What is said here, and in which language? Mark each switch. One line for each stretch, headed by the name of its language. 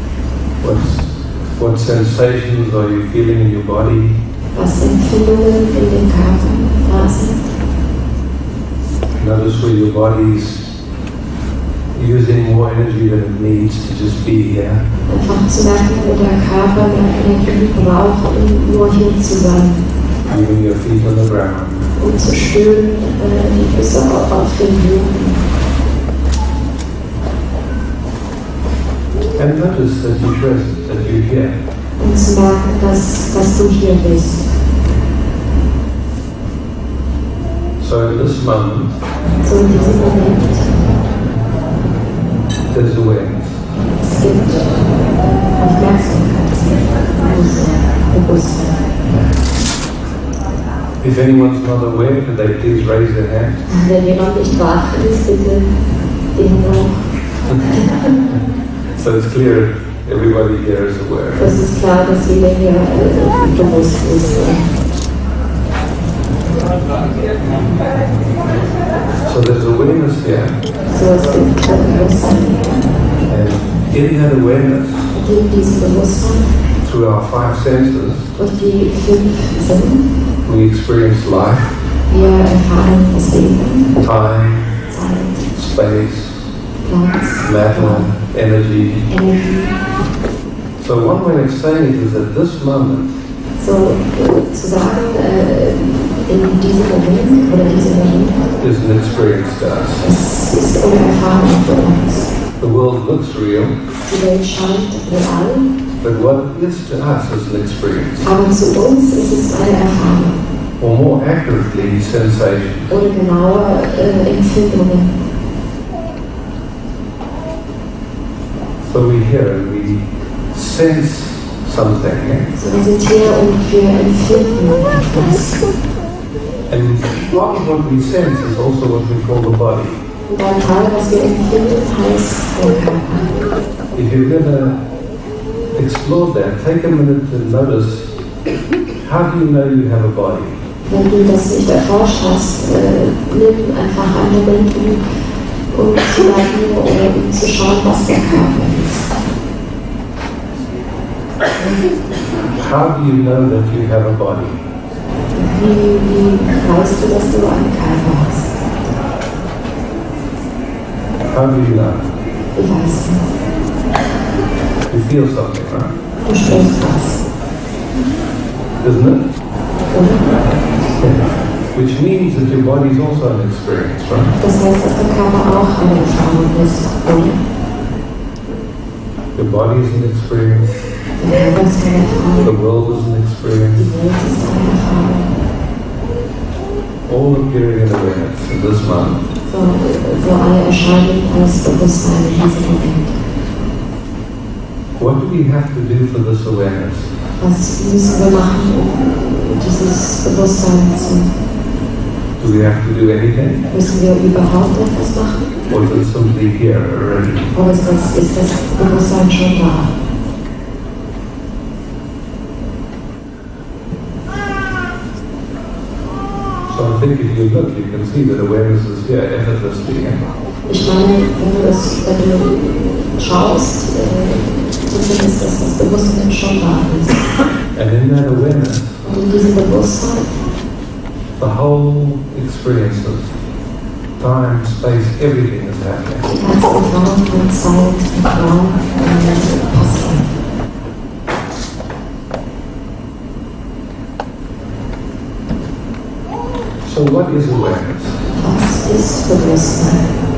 English: What sensations are you feeling in your body?
German: Was Empfindungen in dem Körper da sind.
English: Notice where your body's using more energy than it needs to just be here.
German: Einfach zu merken, wo der Körper mehr Energie braucht, um nur hier zu sein.
English: Leaving your feet on the ground.
German: Um zu spüren, die Füße auf den Boden.
English: And notice that you're present, that you're here.
German: Und zu merken, dass du hier bist.
English: So in this moment,
German: so in diesem Moment,
English: there's awareness.
German: Es gibt Aufmerksamkeit, es gibt Bewusstsein.
English: If anyone's not aware, could they please raise their hand?
German: Wenn jemand nicht wach ist, bitte den hoch.
English: So it's clear everybody here is aware.
German: Es ist klar, dass jeder hier bewusst ist.
English: So there's awareness here.
German: So es gibt Bewusstsein.
English: And in that awareness,
German: in diesem Bewusstsein,
English: through our five senses,
German: durch die 5 Sinne,
English: we experience life,
German: wir erfahren das Leben,
English: time,
German: Zeit,
English: space,
German: Platz,
English: matter, energy.
German: Energie.
English: So one way of saying it is at this moment,
German: so zu sagen, in diesem Moment oder diesem Moment,
English: is an experience to us.
German: es ist eine Erfahrung für uns.
English: The world looks real,
German: Die Welt scheint real,
English: but what it is to us is an experience.
German: aber zu uns ist es eine Erfahrung.
English: Or more accurately, sensation.
German: Oder genauer Empfindungen.
English: So we're here and we sense something.
German: So wir sind hier und wir empfinden etwas.
English: And part of what we sense is also what we call the body.
German: Und ein Teil, was wir empfinden, heißt der Körper.
English: If you've never explored that, take a minute to notice, how do you know you have a body?
German: Wenn du das nicht erforscht hast, nimm einfach einen Moment, um zu merken oder um zu schauen, was der Körper ist.
English: How do you know that you have a body?
German: Wie weißt du, dass du einen Körper hast?
English: How do you know?
German: Wie weißt du?
English: You feel something, right?
German: Du spürst was.
English: Isn't it?
German: Oder?
English: Which means that your body is also an experience, right?
German: Das heißt, dass der Körper auch eine Erfahrung ist, oder?
English: Your body is an experience.
German: Der Körper ist eine Erfahrung.
English: The world is an experience.
German: Die Welt ist eine Erfahrung.
English: All appearing in awareness in this moment.
German: So alle erscheinen als Bewusstsein in diesem Moment.
English: What do we have to do for this awareness?
German: Was müssen wir machen, um dieses Bewusstsein zu...
English: Do we have to do anything?
German: Müssen wir überhaupt etwas machen?
English: Or is it simply here already?
German: Oder ist das Bewusstsein schon da?
English: So I think if you look, you can see that awareness is here effortlessly.
German: Ich meine, wenn du schaust, du findest, dass das Bewusstsein schon da ist.
English: And in that awareness,
German: Und in diesem Bewusstsein,
English: the whole experience of time, space, everything is happening.
German: die ganze Erfahrung von Zeit und Raum passiert.
English: So what is awareness?
German: Was ist Bewusstsein?